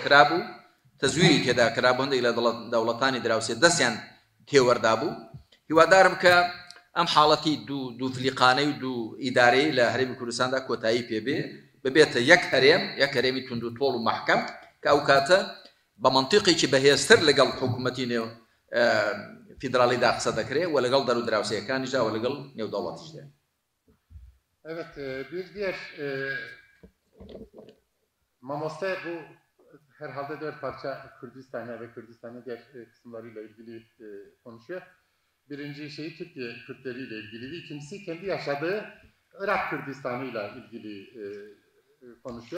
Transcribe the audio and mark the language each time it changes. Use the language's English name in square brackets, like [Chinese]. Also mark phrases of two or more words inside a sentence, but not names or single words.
[Central Kurdish] کرابوو تەزویری تێدا کرابوو هەندێک لە دەوڵەتانی دراوسێ دەستیان تێوەردا بوو هیوادارم کە ئەم حاڵەتی دوو فلیقانەی و دوو ئیدارەی لە هەرێمی کوردستاندا کۆتایی پێبێ ببێتە یەک هەرێمی توند و تۆڵ و مەحکەم کە ئەو کاتە بە منتیقێکی بەهێزتر لەگەڵ حکوومەتی فیدراڵیدا قسە دەکرێت و لەگەڵ دەرو دراوسەکانیشدا و لەگەڵ نێودەوڵەتیشدا. [Turkish] Evet, bir diğer Mamoste bu herhalde 4 parça Kürdistan'a ve Kürdistan'ın diğer kısımlarıyla ilgili konuşuyor. Birinci şeyi Türkiye Kürtleriyle ilgili, ikincisi kendi yaşadığı Irak Kürdistan'ıyla ilgili konuşuyor.